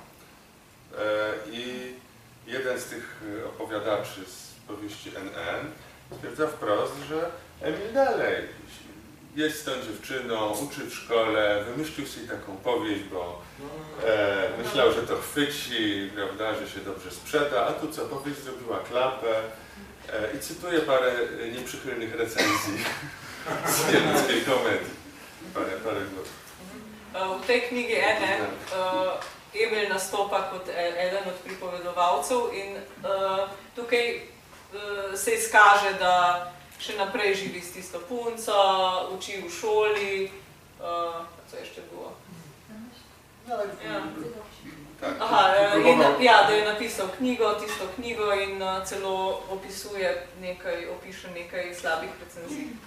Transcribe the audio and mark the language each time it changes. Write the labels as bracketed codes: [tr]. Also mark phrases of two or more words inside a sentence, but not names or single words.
[pl] I jeden z tych opowiadaczy z powieści NN stwierdza wprost, że Emil dalej jest z tą dziewczyną, uczy w szkole, wymyślił sobie taką powieść, bo myślał, że to chwyci, prawda, że się dobrze sprzeda, a tu co, powieść zrobiła klapę i cytuję parę nieprzychylnych recenzji z niemieckiej komedii. Parę głosów. [sl] W tej knjigi Emil nastopa kot eden od pripovedovavcev in tukaj se izkaže, da še naprej živi s tisto punco, uči v šoli, [pl] co jeszcze było? [sl] Da je napisal tisto knjigo in celo opiše nekaj slabih recenzij.